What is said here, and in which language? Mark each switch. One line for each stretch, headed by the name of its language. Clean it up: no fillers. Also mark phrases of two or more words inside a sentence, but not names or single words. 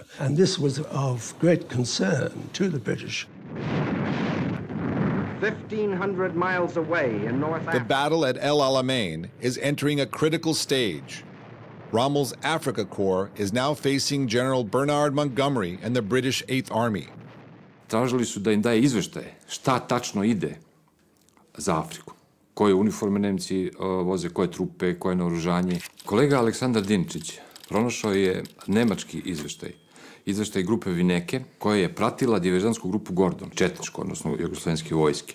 English: And this was of great concern to the British. 1,500 miles away in North Africa. The battle at El Alamein is entering a critical stage. Rommel's Africa Corps is now facing General Bernard Montgomery and the British 8th Army.
Serbian: Tražili su da im daje izveštaje šta tačno ide za Afriku. Koje uniforme Nemci voze, koje trupe, koje naoružanje. Kolega Aleksandar Dinčić pronašao je nemački izveštaj. Izveštaj grupe Vineke, koja je pratila diverzantsku grupu Gordon, četničku, odnosno jugoslovenske vojske.